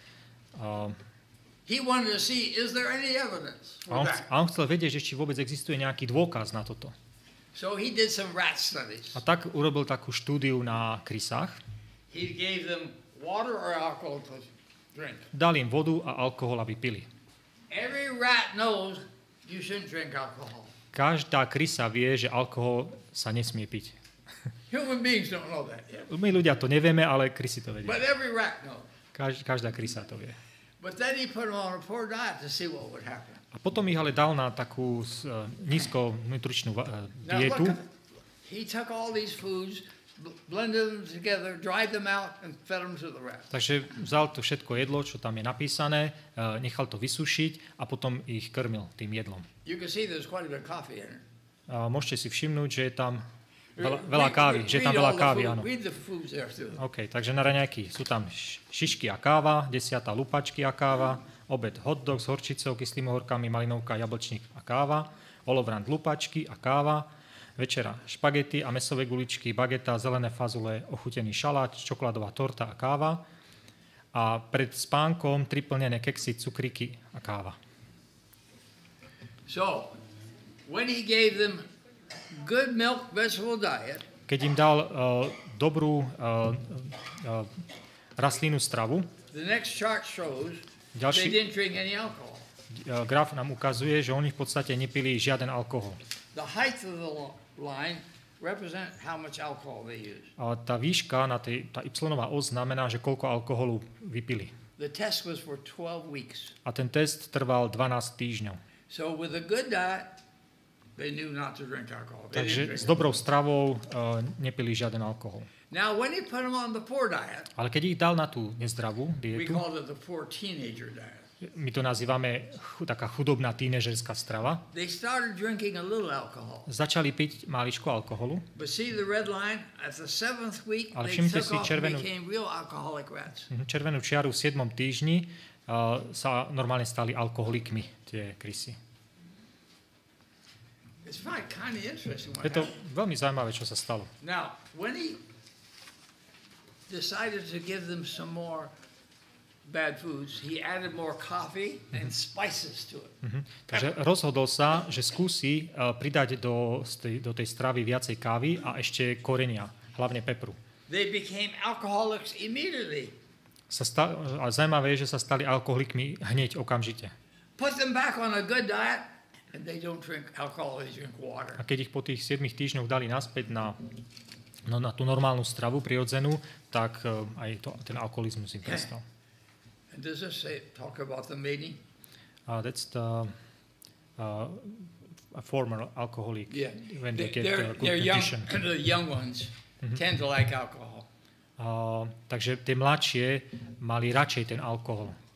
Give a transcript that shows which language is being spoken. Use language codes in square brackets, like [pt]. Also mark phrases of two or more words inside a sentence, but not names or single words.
[en] he wanted to see, is there any evidence for that? [sk] A on chcel vedieť, že či vôbec existuje nejaký dôkaz na toto. [en] So he did some rat studies. [sk] A tak urobil takú štúdiu na krysách. [en] he gave them water or alcohol to drink. [sk] Dal im vodu a alkohol, aby pili. [en] Every rat knows you shouldn't drink alcohol. [sk] Každá krysa vie, že alkohol sa nesmie piť. [en] Human beings don't know that yet. [sk] My ľudia to nevieme, ale krysy to vedia. [en] But every rat knows. [sk] Každá krysa to vie. [en] But then he put them on a poor diet to see what would happen. [sk] A potom ich ale dal na takú nízkonutričnú dietu. [en] Now, he took all these foods, blended them together, dried them out, and fed them to the rats. [sk] Takže vzal to všetko jedlo, čo tam je napísané, nechal to vysušiť a potom ich krmil tým jedlom. [en] You can see there's quite a bit of coffee in it. [sk] Môžete si všimnúť, že je tam veľa kávy. Že je tam veľa kávy, áno. OK, takže na raňajky sú tam šišky a káva, 10. lupačky a káva, obed hotdog s horčicou, kyslými horkami, malinovka, jablčník a káva, olovrant lupačky a káva, večera špagety a mäsové guličky, bageta, zelené fazule, ochutený šalát, čokoládová torta a káva a pred spánkom 3 plnené keksy, cukríky a káva. [en] So, when he gave them good milk vegetable diet, [sk] keď im dal dobrú rastlinnú stravu, [en] the next chart shows [sk] ďalší [en] they didn't drink any alcohol. [sk] Graf nám ukazuje, že oni v podstate nepili žiaden alkohol. [en] The height of the line represent how much alcohol they use. [sk] A tá výška, tá y-ová os znamená, že koľko alkoholu vypili. [en] The test was for 12 weeks. [sk] A ten test trval 12 týždňov. [en] So with a good diet, they knew not to drink alcohol. [sk] Takže s dobrou stravou nepili žiaden alkohol. [en] Now when he put them on the poor diet, [sk] ale keď ich dal na tú nezdravú [en] we [sk] dietu, [en] called it the poor teenager diet. [sk] my to nazývame taká chudobná tínežerská strava, [en] They started drinking a little alcohol. [sk] začali piť máličko alkoholu. [en] But see the red line at the 7th week, [sk] Ale [en] they [sk] všimnite [en] took [sk] si [en] off and became real alcoholic rats. [sk] Červenú čiaru v 7. týždni sa normálne stali alkoholikmi tie krysy. [en] It's kind of interesting. [sk] Je to veľmi zaujímavé, čo sa stalo. [en] Now, when he decided to give them some more bad foods, he added more coffee and spices to it. [sk] Takže rozhodol sa, že skúsi pridať do tej stravy viacej kávy a ešte korenia, hlavne pepru. [en] They became alcoholics immediately. [sk] A zaujímavé je, že sa stali alkoholikmi hneď okamžite. [en] Put them back on a good diet and they don't drink alcohol, they drink water. [sk] A keď ich po tých 7 týždňoch dali naspäť na tú normálnu stravu prirodzenú, tak aj ten alkoholizmus im prestal. [en] And does this talk about the mating? That's the a former alcoholic when they get good condition. The young ones tend to like alcohol. [sk] Takže tie mladšie mali radšej ten alkohol.